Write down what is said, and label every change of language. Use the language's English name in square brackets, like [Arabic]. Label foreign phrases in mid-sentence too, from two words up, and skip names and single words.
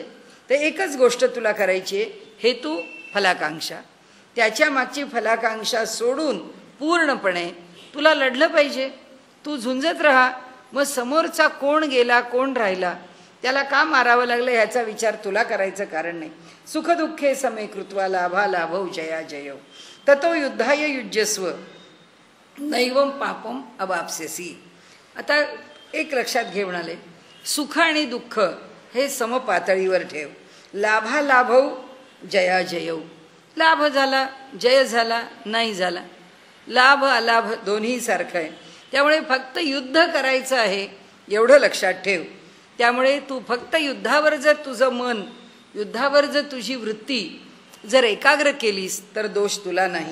[Marathi] तर एकच गोष्ट तुला करायची आहे, हेतू फलाकांक्षा. त्याच्या मागची फलाकांक्षा सोडून पूर्णपणे तुला लढलं पाहिजे. तू झुंजत राहा, मग समोरचा कोण गेला कोण राहिला त्याला का मारावं लागलं ह्याचा विचार तुला करायचं कारण नाही. [Sanskrit] सुखदुःखे समे कृत्वा लाभा लाभौ जया जयौ ततो युद्धाय युज्यस्व नैवम पापम अवाप्स्यसी. [Marathi] आता एक लक्षात घे म्हणाले, सुख आणि दुःख हे समपातळीवर ठेव. [Sanskrit] लाभा लाभौ जया जयौ. [Marathi] लाभ झाला जय झाला नाही झाला, लाभ अलाभ दोन्ही सारखं आहे. त्यामुळे फक्त युद्ध करायचं आहे एवढं लक्षात ठेव. त्यामुळे तू फक्त युद्धावर जर तुझं मन, युद्धावर जर तुझी वृत्ती जर एकाग्र केलीस तर दोष तुला नाही.